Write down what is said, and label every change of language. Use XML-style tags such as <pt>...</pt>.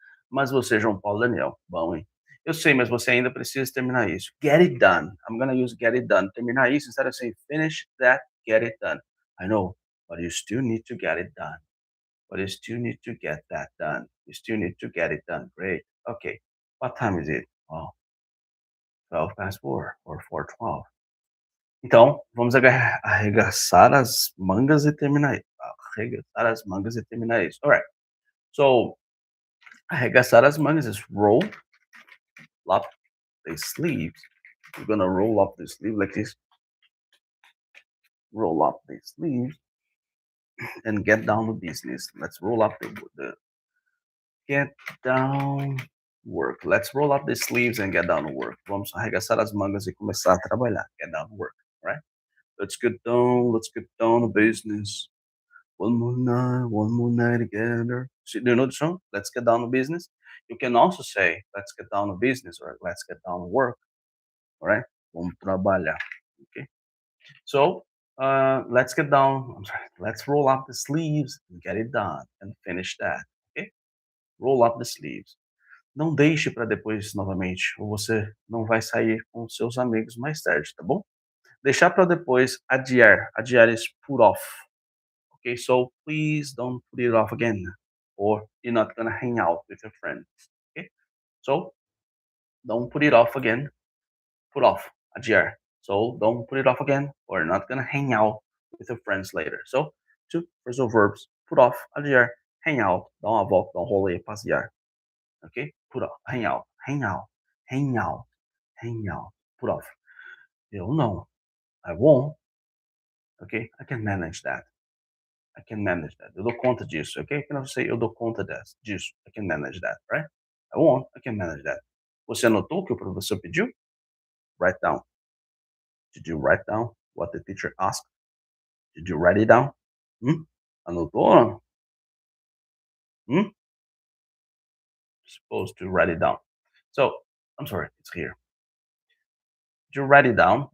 <pt>Mas você, João Paulo Daniel, bom, hein? Eu sei, mas você ainda precisa terminar isso.</pt> <en>Get it done. I'm gonna use get it done.</en> <pt>Terminar isso,</pt> <en>instead of saying finish that, get it done. I know, but you still need to get it done. But you still need to get that done. You still need to get it done. Great. Okay. What time is it? Oh, 12 past 4 or 4:12.</en> <pt>Então, vamos arregaçar as mangas e terminar isso. Arregaçar as mangas e terminar isso. Alright.</pt> <en>So,</en> <pt>arregaçar as mangas</pt> <en>is roll up the sleeves. We're gonna roll up the sleeve like this. Roll up the sleeves and get down to business. Let's roll up the get down work. Let's roll up the sleeves and get down to work.</en> <pt>Vamos arregaçar as mangas e começar a trabalhar.</pt> <en>Get down to work, right? Let's get down to business. one more night together. Do you know the song? Let's get down to business. You can also say, let's get down to business or let's get down to work. All right?</en> <pt>Vamos trabalhar.</pt> <en>Okay? So, let's get down. I'm sorry. Let's roll up the sleeves and get it done and finish that. Okay? Roll up the sleeves.</en> <pt>Não deixe para depois novamente, ou você não vai sair com seus amigos mais tarde, tá bom? Deixar para depois, adiar.</pt> <en>Adiar is put off. Okay, so please don't put it off again, or you're not gonna hang out with your friends. Okay, so don't put it off again. Put off, adiar. So don't put it off again, or you're not gonna hang out with your friends later. So two phrasal verbs: put off, adiar, hang out,</en> <pt>dar uma volta, dar um rolê, passear.</pt> <en>Okay, put off, hang out, hang out, hang out, hang out. Put off. Eu não, I won't. Okay, I can manage that. I can manage that.</en> <pt>Eu dou conta disso, ok? Quando você eu dou conta disso.</pt> <en>I can manage that, right? I won't, I can manage that.</en> <pt>Você anotou o que o professor pediu?</pt> <en>Write down. Did you write down what the teacher asked? Did you write it down? Hmm? Anotou? Hmm? Supposed to write it down. So, I'm sorry, it's here. Did you write it down?</en>